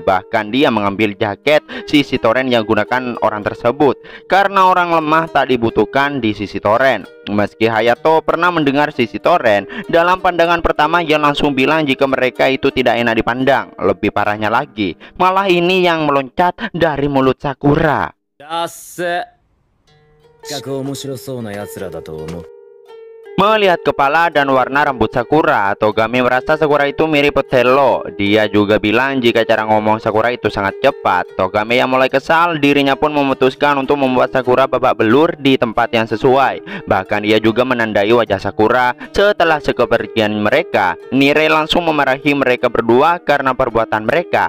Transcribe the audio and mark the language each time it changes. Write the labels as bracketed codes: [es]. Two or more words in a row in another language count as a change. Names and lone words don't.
[id] Bahkan dia mengambil jaket Shishintoren yang gunakan orang tersebut. Karena orang lemah tak dibutuhkan di Shishintoren. Meski Hayato pernah mendengar Shishintoren, dalam pandangan pertama ia langsung bilang jika mereka itu tidak enak dipandang. Lebih parahnya lagi, malah ini yang meloncat dari mulut Sakura. [ja] だっせ。企画面白そうな奴らだと思う。 [id] Melihat kepala dan warna rambut Sakura, Togame merasa Sakura itu mirip Othello. Dia juga bilang jika cara ngomong Sakura itu sangat cepat. Togame yang mulai kesal, dirinya pun memutuskan untuk membuat Sakura babak belur di tempat yang sesuai. Bahkan ia juga menandai wajah Sakura. Setelah sekepergian mereka, Nirei langsung memarahi mereka berdua karena perbuatan mereka.